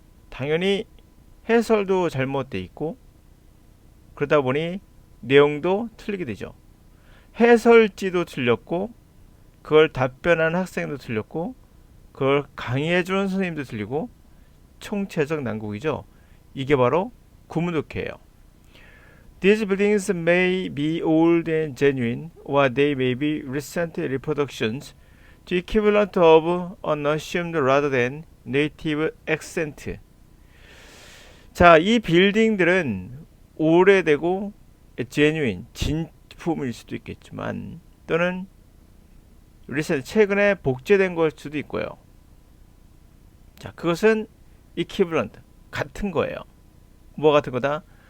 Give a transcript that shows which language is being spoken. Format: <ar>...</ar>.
<ko>당연히 해설도 잘못돼 있고 그러다 보니 내용도 틀리게 되죠. 해설지도 틀렸고 그걸 답변하는 학생도 틀렸고 그걸 강의해주는 선생님도 틀리고 총체적 난국이죠. 이게 바로 구문독해예요.</ko> <en>These buildings may be old and genuine, or they may be recent reproductions, the equivalent of an assumed rather than native accent.</en> <ko>자, 이 빌딩들은 오래되고 genuine, 진품일 수도 있겠지만 또는 recent, 최근에 복제된 걸 수도 있고요. 자, 그것은 equivalent, 같은 거예요. 뭐 같은 거다?</ko>